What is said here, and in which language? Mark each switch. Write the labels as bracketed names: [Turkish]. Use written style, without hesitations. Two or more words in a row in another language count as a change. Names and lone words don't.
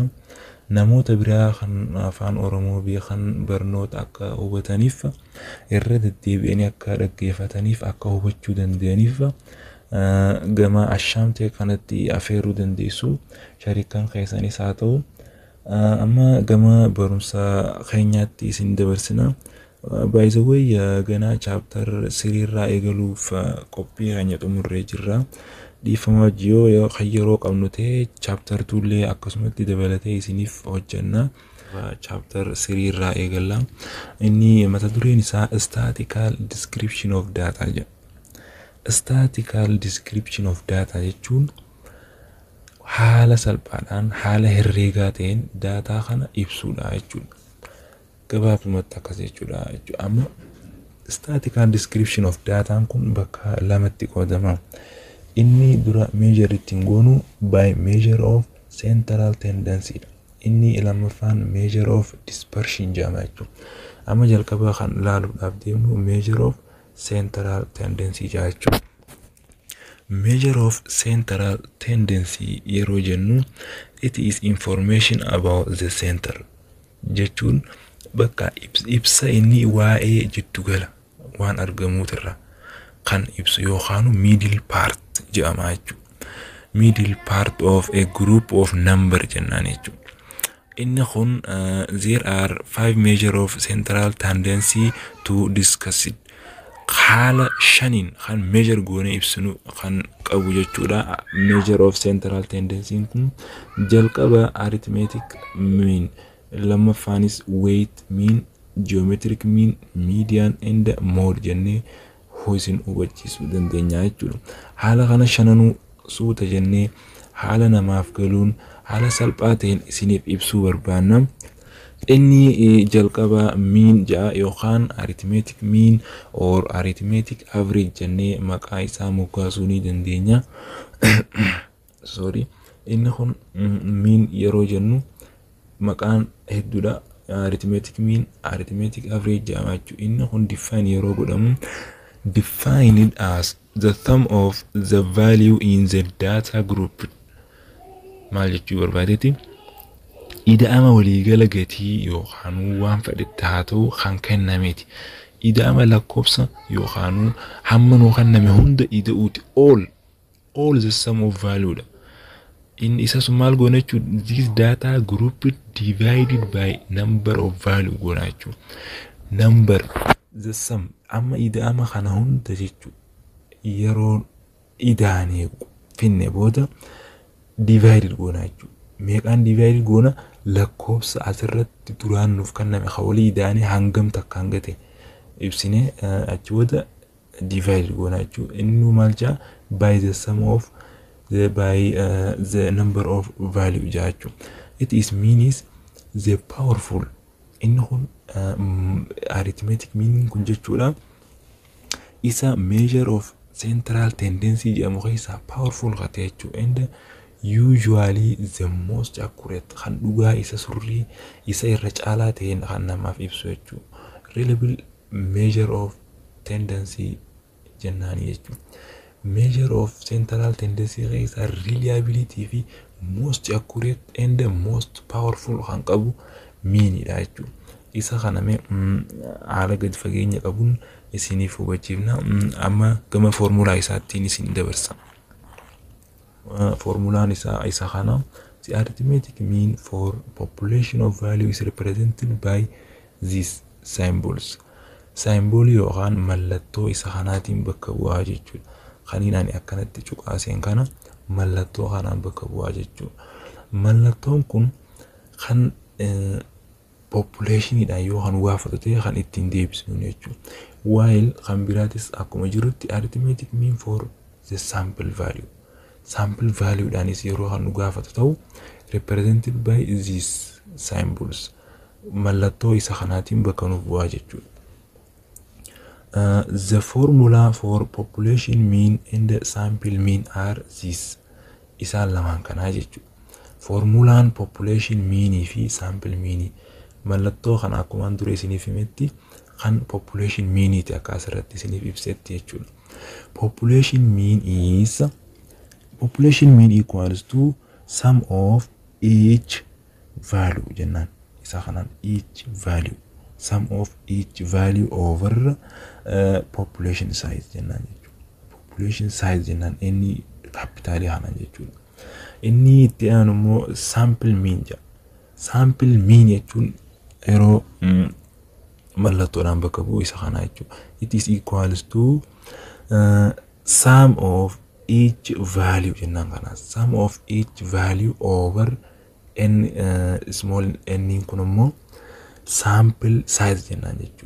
[Oromo] Namoota biraa kan afaan Oromoo beekan barnoota akka hubataniif irra deddeebi'anii akka dhaggeeffataniif akka hubachuu danda'aniif gama ashaamtee kanatti afeeruu dandeessu. Shariikaan keessanis haa ta'u. Amma gama barumsa keenyaatti isin dabarsina. [English] By the way, [Oromo] gana chapter 3 irraa eegaluuf qophii keenya xumurree jirra. Dhiifama yoo yeroo qabnu ta'e chapter 2 illee akkasumatti dabalatee isiniif hojjenna. Chapter 3 irraa eegalla. Inni mata dureen isaa [English] statistical description of data [Oromo] jedha. [English] Statistical description of data [Oromo] jechuun haala salphaadhaan haala herreegaa ta'een daataa kana ibsuudha jechuudha. Gabaabumatti akkas jechuudha. Amma [English] statistical description of data [Oromo] kun bakka lamatti qoodama. Inni dura [English] measure [Oromo] ittiin goonu [English] by measure of central tendency. [Oromo] Inni lammaffaan [English] measure of dispersion [Oromo] jedhama jechuudha. Amma jalqaba kan ilaaluudhaaf deemnu [English] measure of central tendency [Oromo] jechuudha. [English] Measure of central tendency [Oromo] yeroo jennu [English] it is information about the center [Oromo] jechuun bakka ibsa inni waa'ee jiddugala waan argamuutirra kan ibsu yookaan [English] middle part [Oromo] jedhama jechuudha. [English] Middle part of a group of number [Oromo] jennaan jechuudha. Inni kun [English] there are 5 measure of central tendency to discuss it. [Oromo] Haala shaniin kan measure goone ibsinu kan qabu jechuudha. [English] Measure of central tendency [Oromo] kun jalqaba [English] arithmetic mean, lammaffaanis weight mean, geometric mean, median and mode [Oromo] jennee isin hubachiisuu dandeenya jechuudha. Haala kana shananuu suuta jennee haala namaaf galuun haala salphaa ta'een isiniif ibsuu barbaanna. Inni jalqaba mean jaa yookaan [English] arithmetic mean or arithmetic average [Oromo] jennee maqaa isaa moggaasuu ni dandeenya. Sorry. Inni kun mean yeroo jennu maqaan hedduudha. [English] Arithmetic mean, arithmetic average [Oromo] jedhama jechuudha. Inni kun [English] define [Oromo] yeroo godhamu [English] defined as the sum of the value in the data group. [Oromo] Maal jechuu barbaadeeti? Ida'ama waliigala gatii yookaan waan fedhetti haa ta'u kan kennameeti. Ida'ama lakkoofsa yookaan hamma nuu kenname hunda ida'uuti. [English] All the sum of value dha. [Oromo] In isa sun maal goona jechuudha? [English] This data group divided by number of value [Oromo] goona jechuudha. [English] Number the sum [Oromo] amma ida'ama kana hunda jechuudha. Yeroo ida'anii finne booda divided goona jechuudha. Meeqaan divided goona lakkoofsa asirratti duraan nuuf kenname hawlii ida'anii hangam takka hanga ta'e ibsine achi booda divided goona jechuudha. Inni maal jaa [English] by the sum of the number of value jechuudha. It is means the powerful. [Oromo] Inni kun [English] arithmetic meaning [Oromo] kun jechuudha. Isa [English] measure of central tendency [Oromo] jedhamu keessaa powerful kate jechuudha. [English] And usually the most accurate [Oromo] kan dhugaa isa surrii isa irra caalaa ta'een kan namaaf ibsu jechuudha. [English] Reliable measure of tendency [Oromo] jennaani jechuudha. [English] Measure of central tendency keessaa reliability fi most accurate and most powerful [Oromo] kan qabu meanidha jechuudha. Isa kaname haala gad fageenya qabuun isiniif hubachiifna. Amma gama formula isaattiin isin dabarsa. Formulaan isa kana [English] the arithmetic mean for population of value is represented by these symbols. [Oromo] Symbol yookaan mallattoo isa kanaatiin bakka bu'aa jechuudha. Kaniin ani akkanatti cuqaaseen kana mallattoo kanaan bakka bu'aa jechuudha. Mallattoon kun kan population dhaan yoo kan gaafatu ta'e kan ittiin deebisnu jechuudha. [English] While [Oromo] kan biraatis akkuma jirutti [English] arithmetic mean for the sample value. Sample value [Oromo] dhaanis yeroo kan gaafatu ta'u [English] represented by these symbols. [Oromo] Mallattoo isa kanaatiin bakka nuuf bu'aa jechuudha. [English] The formula for population mean and the sample mean are these. [Oromo] Isaan lamaan kanaa jechuudha. Formulaan [English] population mean [Oromo] fi [English] sample mean [Oromo] mallattoo kan akkuma dura isiniif himetti kan [English] population mean [Oromo] ti akka asirratti isiniif ibsetti jechuudha. [English] Population mean equals to sum of each value jennaan. [Oromo] Isa kanaan [English] each value. Sum of each value over population size [Oromo] jennaan jechuudha. [English] Population size [Oromo] jennaan inni kapitaalii hanan jechuudha. Inni itti aanu immoo [English] sample mean [Oromo] jedha. [English] Sample mean [Oromo] jechuun yeroo mallattoodhaan bakka bu'u isa kanaa jechuudha. [English] It is equals to sum of each value [Oromo] jennaan kanaa. [English] Sum of each value over n small n [Oromo] kun immoo [English] sample size [Oromo] jennaan jechuudha.